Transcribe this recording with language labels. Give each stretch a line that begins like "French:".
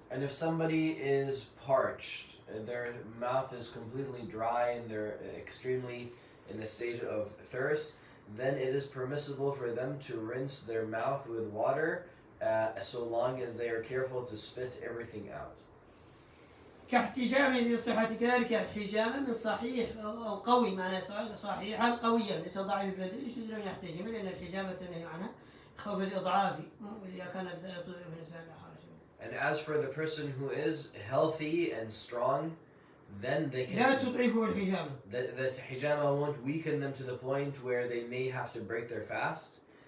English: And if somebody is parched, their mouth is completely dry and they're extremely in a state of thirst, then it is permissible for them to rinse their mouth with water, so long as they are careful to spit everything out.
Arabic: كاحتجام للصحة كذلك الحجامة من صحيح أو قوي، معناه صحيحا قويا ليس ضعيف البدن، يجوز له يحتجم لأن الحجامة تنهي عنها خوف الإضعاف إذا كانت تضعف الإنسان لا حرج.
English: And as for the person who is healthy and strong, then they can.
Arabic: لا تضعفه الحجامة.
English: That hijama won't weaken them to the point where they may have to break their fast.